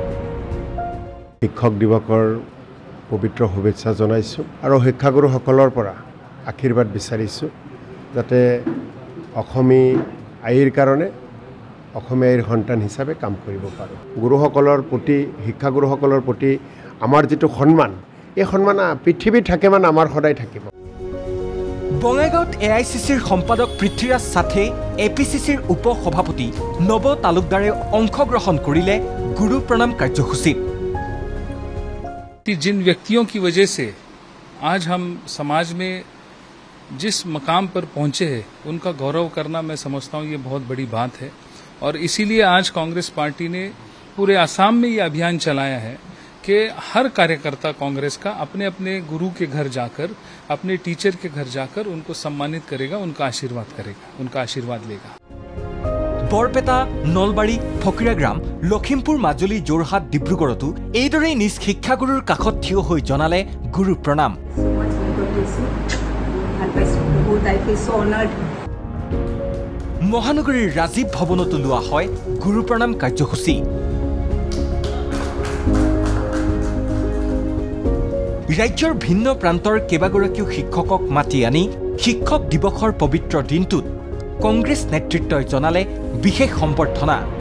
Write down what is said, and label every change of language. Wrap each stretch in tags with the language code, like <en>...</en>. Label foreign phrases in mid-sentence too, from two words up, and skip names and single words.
<as>শিক্ষক দিৱসৰ পবিত্ৰ শুভেচ্ছা জনাইছোঁ আৰু শিক্ষাগুৰুসকলৰ পৰা আশীৰ্বাদ বিচাৰিছোঁ যাতে অসমী আইৰ কাৰণে অসমীয়া আইৰ সন্তান হিচাপে কাম কৰিব পাৰোঁ গুৰুসকলৰ প্ৰতি শিক্ষাগুৰুসকলৰ প্ৰতি আমাৰ যিটো সন্মান এই সন্মান পৃথিৱীত থাকে মানে আমাৰ সদায় থাকিব বঙাইগাঁৱত এআইচিচিৰ সম্পাদক পৃথ্বীৰাজ সাথে এপিচিচিৰ উপ সভাপতি নৱ তালুকদাৰে অংশগ্ৰহণ কৰিলে গুৰু প্ৰণাম কাৰ্যসূচীত</as> <hi>जिन व्यक्तियों की वजह से आज हम समाज में जिस मकाम पर पहुंचे हैं उनका गौरव करना मैं समझता हूं ये बहुत बड़ी बात है और इसीलिए आज कांग्रेस पार्टी ने पूरे आसाम में ये अभियान चलाया है कि हर कार्यकर्ता कांग्रेस का अपने अपने गुरु के घर जाकर अपने टीचर के घर जाकर उनको सम्मानित करेगा उनका आशीर्वाद लेगा</hi> <as>বৰপেটা নলবাৰী ফকিৰাগ্ৰাম লখিমপুৰ মাজুলী যোৰহাট ডিব্ৰুগড়তো এইদৰে নিজ শিক্ষাগুৰুৰ কাষত থিয় হৈ জনালে গুৰু প্ৰণাম মহানগৰীৰ ৰাজীৱ ভৱনতো লোৱা হয় গুৰু প্ৰণাম কাৰ্যসূচী ৰাজ্যৰ ভিন্ন প্ৰান্তৰ কেইবাগৰাকীও শিক্ষকক মাতি আনি শিক্ষক দিৱসৰ পবিত্ৰ দিনটোত কংগ্ৰেছ নেতৃত্বই জনালে বিশেষ সম্বৰ্ধনা</as>